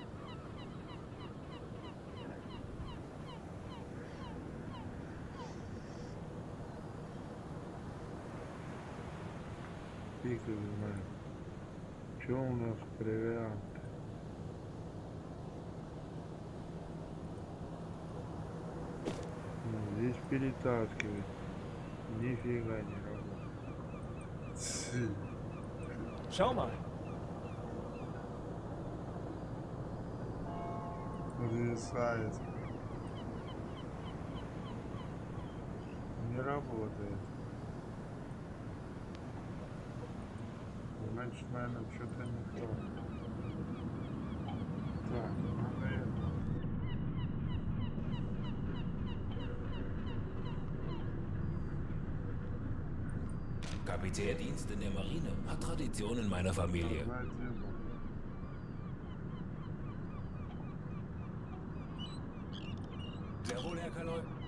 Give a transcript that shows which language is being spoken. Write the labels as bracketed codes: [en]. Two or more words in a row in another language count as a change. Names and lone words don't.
[ru] Фиг их знает. Что у нас провианты? Здесь перетаскивать. Нифига не работает. Schau mal. Зависает. Не работает. Значит, наверное, что-то не то. Так, надо это. [de] Kapitändienst in der Marine hat Tradition in meiner Familie. Sehr wohl, Herr Kaloy.